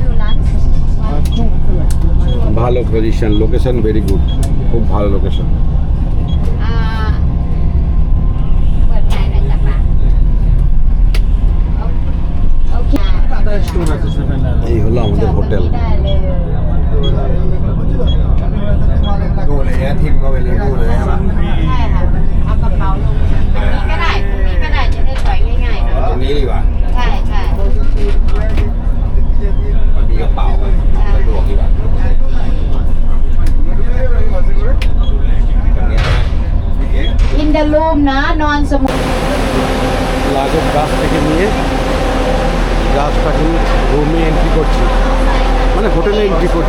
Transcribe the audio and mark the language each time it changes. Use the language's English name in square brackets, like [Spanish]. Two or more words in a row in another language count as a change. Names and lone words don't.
[Bangla] ভালো পজিশন, [English] location very good, [Bangla] খুব ভালো লোকেশন। এই হলো আমাদের হোটেল। [Thai] ดูเลยนะทิมก็ไปเลยดูเลยใช่ไหม ใช่ค่ะเอากระเป๋าลงตรงนี้ก็ได้ตรงนี้ก็ได้จะได้ถอยง่ายๆหน่อย ตรงนี้ดีกว่า ใช่ใช่ มันมีกระเป๋าสะดวกดีกว่าตรงนี้นะ [English] In the room [Thai] นะนอนสมุด [Bangla] লাগেজ বাস থেকে নিয়ে জাস্টটাকে রুমে এন্ট্রি করছি, মানে হোটেলে এন্ট্রি করছি।